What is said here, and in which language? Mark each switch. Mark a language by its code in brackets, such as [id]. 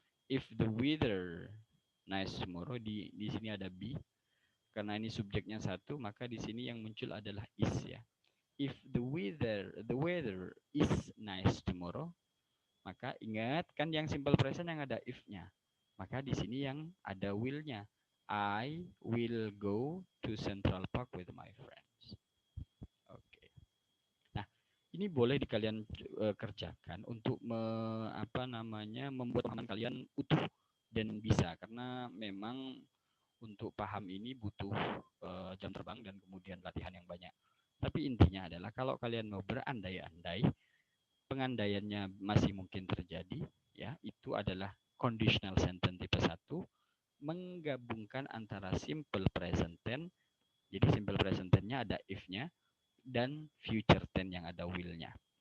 [en] If the weather nice tomorrow, [id] di sini ada be. Karena ini subjeknya satu, maka di sini yang muncul adalah is ya. [en] If the weather is nice tomorrow, [id] maka ingat kan yang simple present yang ada if-nya. Maka di sini yang ada will-nya. [en] I will go to Central Park with my friends. Oke. [id] Nah, ini boleh kalian kerjakan untuk membuat pemahaman kalian utuh dan bisa, karena memang untuk paham ini butuh jam terbang dan kemudian latihan yang banyak. Tapi intinya adalah kalau kalian mau berandai-andai, pengandaiannya masih mungkin terjadi, ya, itu adalah conditional sentence tipe 1 menggabungkan antara simple present tense, jadi simple present tense-nya ada if-nya, dan future tense yang ada will-nya.